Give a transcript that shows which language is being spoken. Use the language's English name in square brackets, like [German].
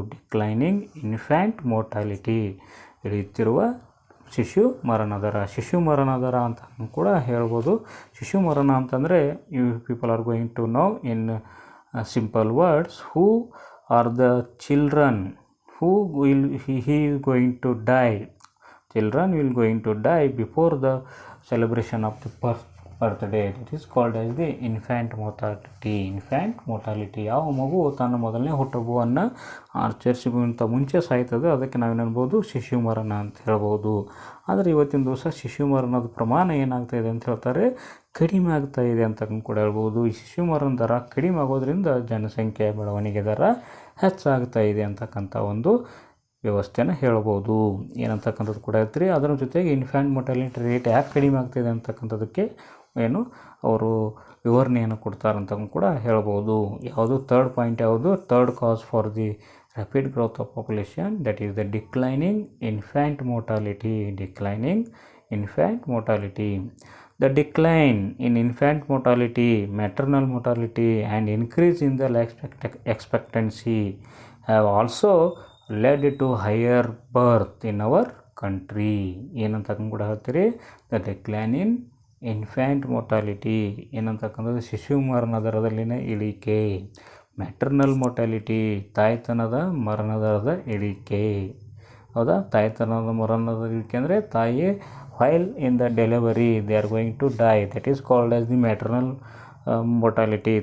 [Kannada] Declining infant mortality, ಇಳಿಯುತ್ತಿರುವ ಶಿಶು ಮರಣ ದರ ಅಂತ ಕೂಡ ಹೇಳ್ಬೋದು. ಶಿಶು ಮರಣ ಅಂತಂದರೆ [English] You people are going to know in simple words who are the children who will he is going to die. Children will going to die before the celebration of the birthday. That is called as the infant mortality. [Kannada] infant mortality ಯಾವ ಮಗು ತನ್ನ ಮೊದಲನೇ ಹುಟ್ಟುಹಬ್ಬವನ್ನು ಆಚರಿಸಿಗಿಂತ ಮುಂಚೆ ಸಾಯ್ತದೆ ಅದಕ್ಕೆ ನಾವೇನನ್ಬೋದು ಶಿಶು ಮರಣ ಅಂತ ಹೇಳ್ಬೋದು. ಆದರೆ ಇವತ್ತಿನ ದಿವಸ ಶಿಶು ಮರಣದ ಪ್ರಮಾಣ ಏನಾಗ್ತಾಯಿದೆ ಅಂತ ಹೇಳ್ತಾರೆ, ಕಡಿಮೆ ಆಗ್ತಾ ಇದೆ ಅಂತ ಕೂಡ ಹೇಳ್ಬೋದು. ಈ ಶಿಶು ಮರಣ ದರ ಕಡಿಮೆ ಆಗೋದ್ರಿಂದ ಜನಸಂಖ್ಯೆಯ ಬೆಳವಣಿಗೆ ದರ ಹೆಚ್ಚಾಗ್ತಾ ಇದೆ ಅಂತಕ್ಕಂಥ ಒಂದು ವ್ಯವಸ್ಥೆನ ಹೇಳ್ಬೋದು. ಏನಂತಕ್ಕಂಥದ್ದು ಕೂಡ ಇರ್ತೀರಿ. ಅದರ ಜೊತೆಗೆ ಇನ್ಫ್ಯಾಂಟ್ ಮೊರ್ಟಾಲಿಟಿ ರೇಟ್ ಯಾಕೆ ಕಡಿಮೆ ಆಗ್ತಾಯಿದೆ ಅಂತಕ್ಕಂಥದ್ದಕ್ಕೆ ಏನು ಅವರು ವಿವರಣೆಯನ್ನು ಕೊಡ್ತಾರಂತ ಕೂಡ ಹೇಳ್ಬೋದು. [English] ಯಾವುದು third point ಯಾವುದು, third cause for the rapid growth of population, that is the declining infant mortality. Declining infant mortality. The decline in infant mortality, maternal mortality and increase in the life expectancy have also led to higher birth in our country. [Kannada] ಏನಂತಕ್ಕಂಥ ಕೂಡ ಹೇಳ್ತೀರಿ, [English] the decline in infant mortality [Kannada] ಏನಂತಕ್ಕಂಥದ್ದು ಶಿಶು ಮರಣ ದರದಲ್ಲಿನ ಇಳಿಕೆ. Maternal mortality ತಾಯ್ತನದ ಮರಣ ದರದ ಇಳಿಕೆ. ಹೌದಾ, ತಾಯ್ತನದ ಮರಣದ ಇಳಿಕೆ ಅಂದರೆ ತಾಯಿ [English] while in the delivery they are going to die, that is called as the maternal mortality.